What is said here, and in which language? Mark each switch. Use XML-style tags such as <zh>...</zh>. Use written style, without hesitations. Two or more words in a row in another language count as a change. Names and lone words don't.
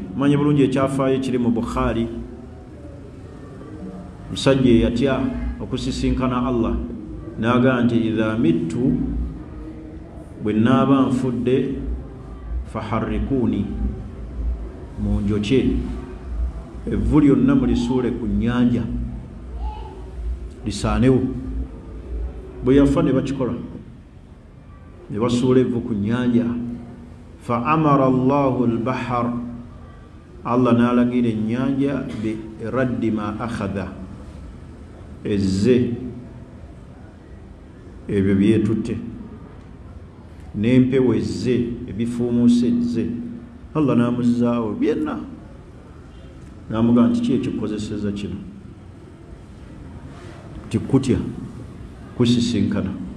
<lg>Manye bulungi ekyafaayo ekiri mu Bukhari, musajja eyatya okusisinkana Allah n'agaa nti</lg> <ar>إذا مت,</ar> <lg>bwe naaba nfudde, faharrikuuni, munjokye, evvu lyonna mulisuule ku nnyanja lisaanewo. Bwe yafa ne bakikola, ne basuula evvu ku nnyanja.</lg> <ar>فأمر الله البحر,</ar> <lg>Allah n'alagira ennyanja</lg> <ar>برد ما أخذ,</ar> <lg>ezze ebyo byetutte, n'empewo ezze, ebifuumuusa ezze. Allah n'amuzaawo byenna, n'amugaa nti ki ekikukozeseza kino? Tikutya kusisinkana.</lg>